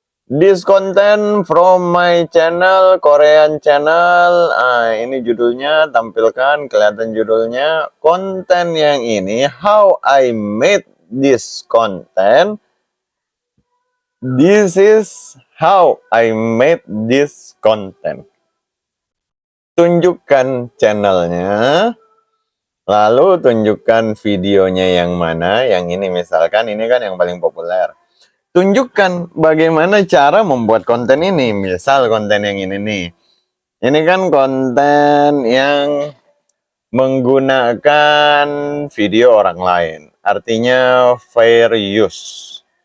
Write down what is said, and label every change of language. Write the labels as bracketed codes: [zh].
[en] This content from my channel, Korean channel. [id] Ini judulnya, tampilkan, kelihatan judulnya. Konten yang ini, [en] how I made this content. This is how I made this content. [id] Tunjukkan channelnya. Lalu tunjukkan videonya yang mana, yang ini misalkan, ini kan yang paling populer. Tunjukkan bagaimana cara membuat konten ini, misal konten yang ini nih. Ini kan konten yang menggunakan video orang lain, artinya fair use.